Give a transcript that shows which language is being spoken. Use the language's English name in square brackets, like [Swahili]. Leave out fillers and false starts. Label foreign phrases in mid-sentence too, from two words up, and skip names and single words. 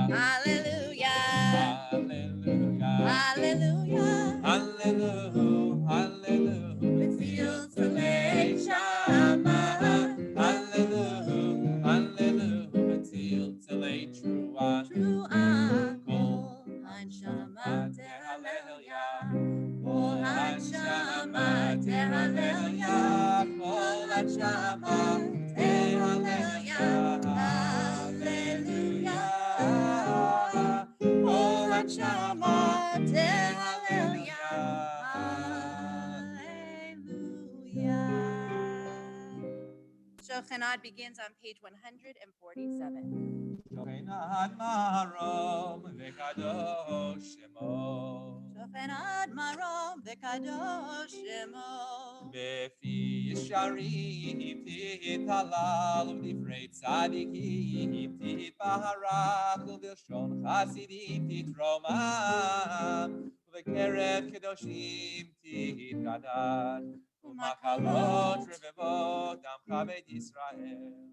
[Hebrew] Hallelujah. Hallelujah. Hallelujah. הללויה. הללויה. בצלצלי שמע. הללויה. הללויה. בצלצלי תרועה. Trua. Kol Hanshama Hallelujah. כל הנשמה הללויה. כל הנשמה הללויה. הללויה. כל הנשמה [English] Hallelujah. Shochanad begins on page 147. [Hebrew] שוכן עד מרום וקדוש שמו. שוכן עד מרום וקדוש שמו. בפי ישרים תתהלל ובדברי צדיקים תתברך ובלשון חסידים תתרומם ובקרב קדושים תתקדש ומקלות רבבות עמך בית ישראל.